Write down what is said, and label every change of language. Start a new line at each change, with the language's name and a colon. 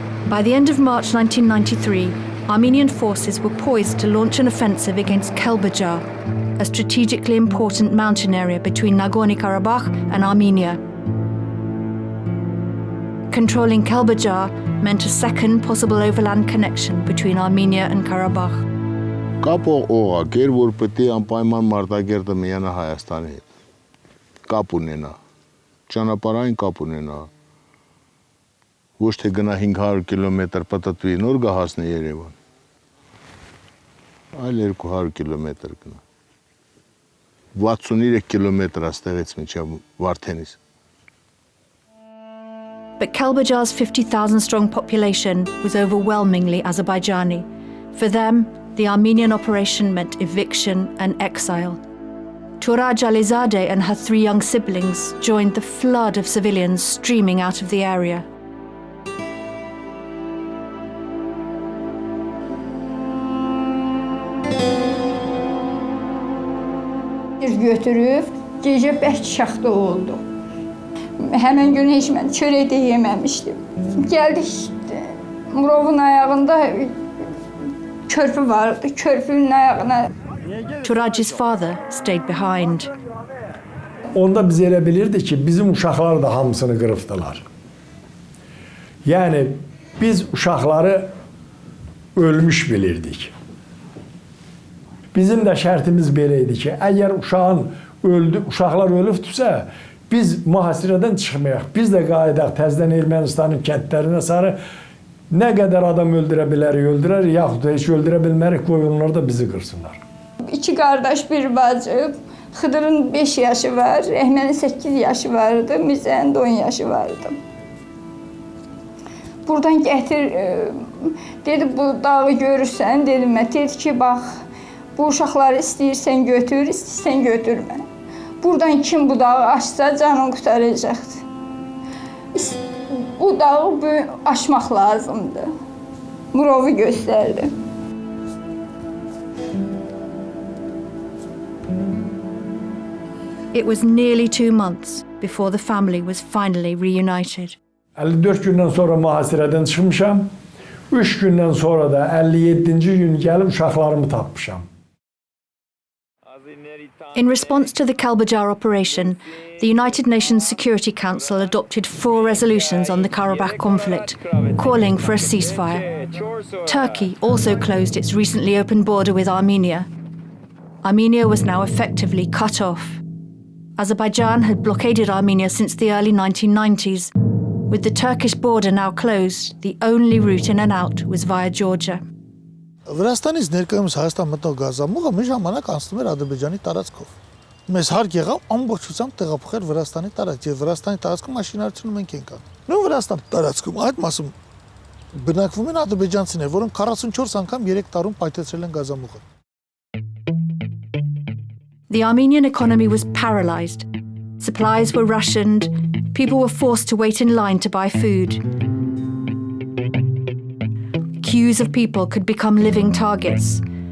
English: By the end of March 1993, Armenian forces were poised to launch an offensive against Kelbajar, a strategically important mountain area between Nagorno-Karabakh and Armenia. Controlling Kelbajar meant a second possible overland connection between Armenia and Karabakh.
Armenian: Կապ օղակ էր, որ պետք է անպայման մարտակերտը միանա Հայաստանի հետ։ Կապ ունենա, ճանապարհային կապ ունենա։ Ոչ թե գնա 500 կիլոմետր պատտվի նոր գահասնի Երևան, այլ 200 կիլոմետր գնա։ 63 կիլոմետր աստեղից մինչև Վարդենիս։
English: But Kelbajar's 50,000 strong population was overwhelmingly Azerbaijani. For them, the Armenian operation meant eviction and exile. Turaj Alizadeh and her 3 young siblings joined the flood of civilians streaming out of the area.
Azerbaijani: Götürüb, gecə bək şaxta oldu. Həmən gün heç mən çörək də yeməmişdim. Gəldik, Murovun ayağında körpü vardı, körpünün ayağına.
English: Turaj's father stayed behind.
Azerbaijani: Onda biz elə bilirdik ki, bizim uşaqlar da hamısını qırıbdılar. Yəni, biz uşaqları ölmüş bilirdik. Bizim də şərtimiz belə idi ki, əgər uşaqlar ölübdürsə, biz mühasirədən çıxmayaq, biz də qayıdaq təzədən Ermənistanın kəndlərinə sarı nə qədər adam öldürə bilərik, öldürər, yaxud da heç öldürə bilmərik, qoy onlar da bizi qırsınlar. 2 qardaş, bir bacı, Xıdırın 5 yaşı var, Rəhmənin 8 yaşı vardı, Mirzənin də 10 yaşı vardı. Buradan gətir, dedi bu dağı görürsən, dedim mən, dedi ki, bax, bu uşaqları istəyirsən götür, istəyirsən götürmə. Buradan kim bu dağı açsa canını qurtaracaqdır. Bu dağı aşmaq lazımdır. Murovu göstərdi.
English: It was nearly 2 months before the family was finally reunited.
Azerbaijani: 54 gündən sonra mühasirədən çıxmışam. 3 gündən sonra da 57-ci gün gəlib uşaqlarımı tapmışam.
English: In response to the Kelbajar operation, the United Nations Security Council adopted 4 resolutions on the Karabakh conflict, calling for a ceasefire. Turkey also closed its recently opened border with Armenia. Armenia was now effectively cut off. Azerbaijan had blockaded Armenia since the early 1990s. With the Turkish border now closed, the only route in and out was via Georgia.
Armenian: Վրաստանից ներկայումս Հայաստան մտնող գազամուղը մի ժամանակ անցնում էր Ադրբեջանի տարածքով։ Մեզ հարկ եղավ ամբողջությամբ տեղափոխել Վրաստանի տարածք, եւ Վրաստանի տարածքում մաշինարարությունը մենք ենք անում։ Նույն Վրաստանի տարածքում այդ մասում բնակվում են ադրբեջանցիներ, որոնք 44 անգամ 3 տարում պայթեցրել են գազամուղը։
English: The Armenian economy was paralyzed. Supplies were rationed. People were forced to wait in line to buy food. Queues of people could become living targets.